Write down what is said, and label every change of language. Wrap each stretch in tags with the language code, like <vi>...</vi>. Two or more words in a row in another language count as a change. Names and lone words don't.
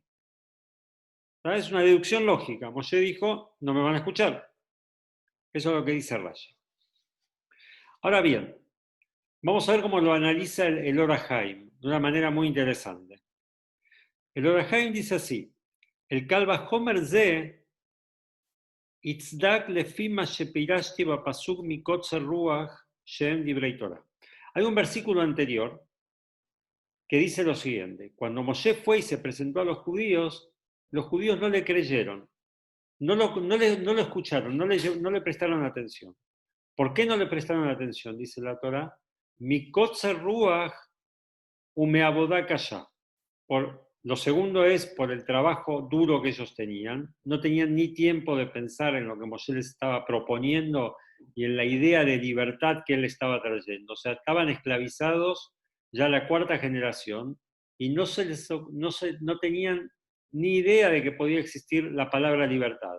<es>¿Sabes? Es una deducción lógica. Moshe dijo, no me van a escuchar. Eso es lo que dice Rashi. Ahora bien, vamos a ver cómo lo analiza el Or HaHaim, de una manera muy interesante. El Or HaHaim dice así, el</es> <he>קל וחומר זה יצדק לפי מה שפירשתי בפסוק מקוצר רוח שם דברי תורה.</he> <es>Hay un versículo anterior que dice lo siguiente, cuando Moshe fue y se presentó a los judíos no le creyeron, no lo escucharon, no le prestaron atención. ¿Por qué no le prestaron atención? Dice la Torah,</es> <he>מקוצר רוח ומעבודה קשה.</he> <es>Lo segundo es por el trabajo duro que ellos tenían. No tenían ni tiempo de pensar en lo que Moshe les estaba proponiendo y en la idea de libertad que él estaba trayendo. O sea, estaban esclavizados ya la 4ª generación y no tenían ni idea de que podía existir la palabra libertad.</es>